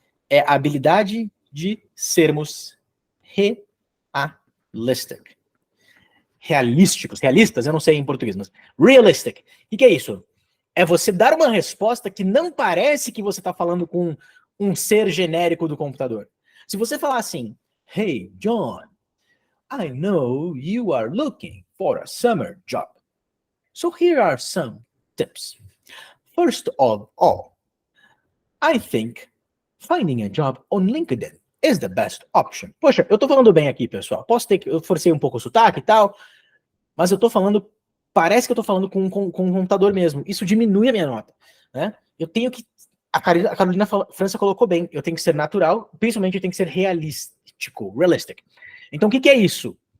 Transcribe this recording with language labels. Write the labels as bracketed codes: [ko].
[pt] É a habilidade de sermos realistic. Realísticos, realistas, eu não sei em português, mas realistic. O que é isso? É você dar uma resposta que não parece que você está falando com um ser genérico do computador. Se você falar assim, [en] hey, John, I know you are looking for a summer job. So here are some tips. First of all, I think finding a job on LinkedIn is the best option. [pt] Poxa, eu tô falando bem aqui, pessoal. Posso ter que eu forcei um pouco o sotaque e tal, mas eu tô falando, parece que eu tô falando com um computador mesmo. Isso diminui a minha nota, né? Eu tenho que a Carolina França colocou bem, eu tenho que ser natural, principalmente eu tenho que ser realistic. Então o que é isso?